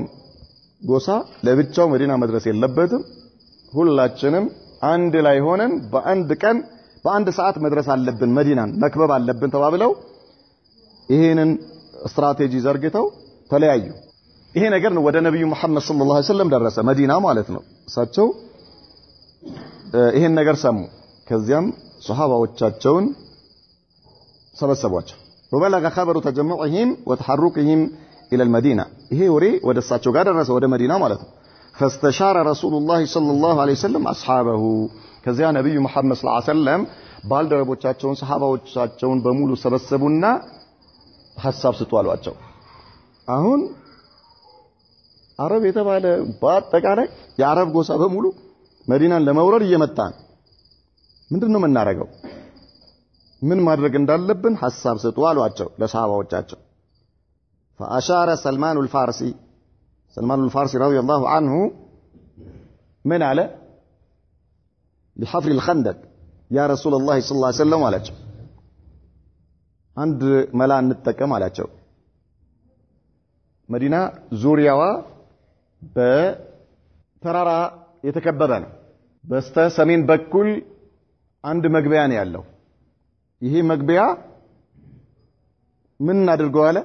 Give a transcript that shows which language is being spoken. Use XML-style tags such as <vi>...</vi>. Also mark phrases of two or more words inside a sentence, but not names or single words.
<am>ጎሳ ለብቻው መዲና መድረስ የለበትም ሁላችንም አንድ ላይ ሆነን በአንድ ቀን በአንድ ሰዓት መድረስ አለብን መዲናን መክበብ አለብን ተባብለው ይሄንን ስትራቴጂ ዘርግተው ተለያዩ ይሄ ነገር ነው ወደ ነብዩ መሐመድ</am> <ar>صلى الله عليه وسلم</ar> <am>ደረሰ መዲና ማለት ነው እሳቸው ይሄን ነገር ሰሙ ከዚያም ሱሐባዎቻቸውን ሰበሰቧቸው</am> <ar>وبلغ خبر تجمعهم وتحركهم الى المدينه</ar> <am>ይሄ ወሬ ወደ እሳቸው ጋር ደረሰ ወደ መዲና ማለት ነው</am> <ar>فاستشار رسول الله صلى الله عليه وسلم اصحابه</ar> <am>ከዚያ ነብዩ መሐመድ</am> <ar>صلى الله عليه وسلم</ar> <am>ባልደረቦቻቸውን ሱሐባዎቻቸውን በሙሉ ሰበሰቡና ሐሳብ ስጡ አሏቸው አሁን አረብ የተባለ በአጠቃላይ የአረብ ጎሳ በሙሉ መዲናን ለመውረድ እየመጣን ምንድነው የምናረጋው ምን ማድረግ እንዳለብን ሐሳብ ስጡ አሏቸው ለሱሐባዎቻቸው</am> <ar>فاشار سلمان الفارسي رضي الله عنه من على لحفر الخندق يا رسول الله صلى الله عليه وسلم</ar> <am>አላቸው አንድ መላ እንጠቀም አላቸው መዲና ዙሪያዋ በተራራ የተከበበ ነው። በስተ ሰሜን በኩል አንድ መግቢያ ነው ያለው። ይሄ መግቢያ ምን እናድርገው አለ?</am>